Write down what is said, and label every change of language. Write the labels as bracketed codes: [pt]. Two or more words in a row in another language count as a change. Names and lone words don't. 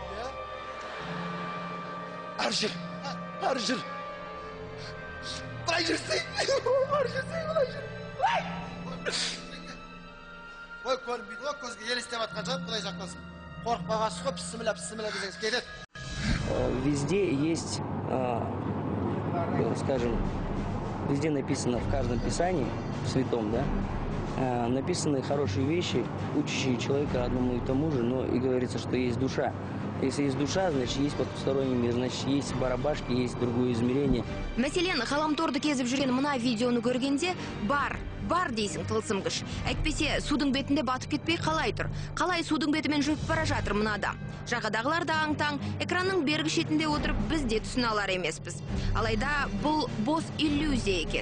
[kk] Ары жүр, ары жүр. Былай жүрсің, ары жүрсің, былай жүр. Ой, көрінбейді ғой, көзге елестеп атқан жоқ, былай жақтасын. Қорықпағасы ғой, пісімілі десеңіз кетеді. [ru] Везде есть, скажем, везде написано в каждом писании, святом, да, написаны хорошие вещи, учащие человека одному и тому же, но и говорится, что есть душа. Если есть душа, значит есть потусторонний мир, значит есть барабашки, есть другое измерение. [kk] Мәселен, ғаламторды кезіп жүрген мына видеоны көргенде бар дейсің тылсым күш. Әйтпесе судың бетінде батып кетпей қалай тұр? Қалай судың бетімен жүріп бара жатыр мына адам? Жағадағылар да аң-таң, экранның бергі шетінде отырып біз де түсіне алар емеспіз. Алайда бұл бос иллюзия екен.